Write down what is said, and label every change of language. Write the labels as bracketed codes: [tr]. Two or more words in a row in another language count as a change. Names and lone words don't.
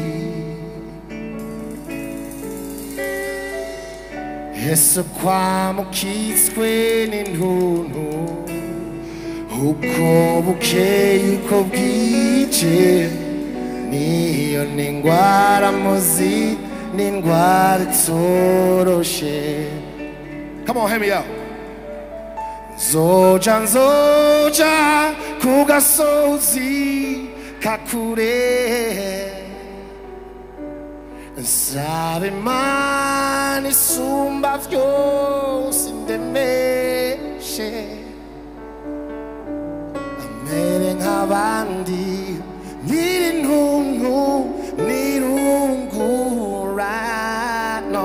[rn] Eso kwamukitswe n'intuntu, uko bukeye uko bwije, niyo n'ingwara muzi n'indwara itoroshe. [en] Come on, hear me out. [rn] Nzoja ku gasozi kakure, nsaba Imana isumba vyose indemeshe, amere nk'abandi nyirintuntu nirungurano.